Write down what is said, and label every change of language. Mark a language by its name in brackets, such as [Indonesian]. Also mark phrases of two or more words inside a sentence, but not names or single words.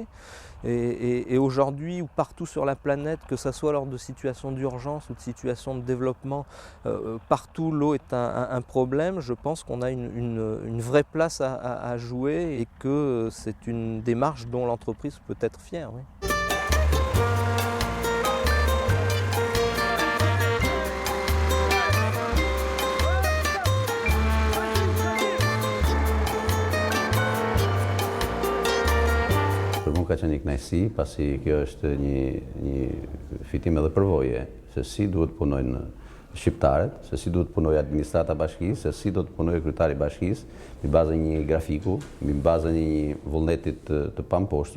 [French] Et aujourd'hui, ou partout sur la planète, que ce soit lors de situations d'urgence ou de situations de développement, partout l'eau est un problème. Je pense qu'on a une vraie place à jouer et que c'est une démarche dont l'entreprise peut être fière. Oui. [Albanian] Për mua ka qenë një kënaqësi, pasi kjo është një fitim edhe përvoje, se si duhet punojnë shqiptarët, se si duhet punojë administrata bashkisë, se si do të punojë kryetari i bashkisë, mbi bazën një grafiku, mbi bazën një vullnetit të pamposhtur.